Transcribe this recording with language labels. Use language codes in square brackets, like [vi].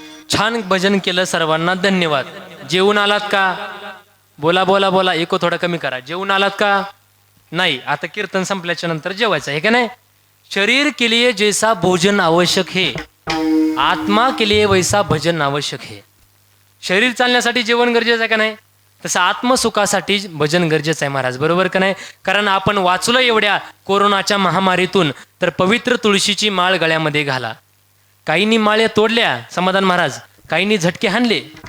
[mr] छान भजन केलं, सर्वांना धन्यवाद. जेवून आलात का? बोला बोला बोला, एको थोडा कमी करा. जेवून आलात का? नाही. आता कीर्तन संपल्याच्या नंतर जेवायचं आहे का नाही? [hi] शरीर के लिए जैसा भोजन आवश्यक है, आत्मा के लिए वैसा भजन आवश्यक है. [mr] शरीर चालण्यासाठी जेवण गरजेचं आहे का नाही? तसं आत्मसुखासाठी भजन गरजेचं आहे महाराज, बरोबर का नाही? कारण आपण वाचलं एवढ्या कोरोनाच्या महामारीतून, तर पवित्र तुळशीची माळ गळ्यामध्ये घाला. काहींनी माळ्या तोडल्या समाधान महाराज, काहींनी झटके हाणले,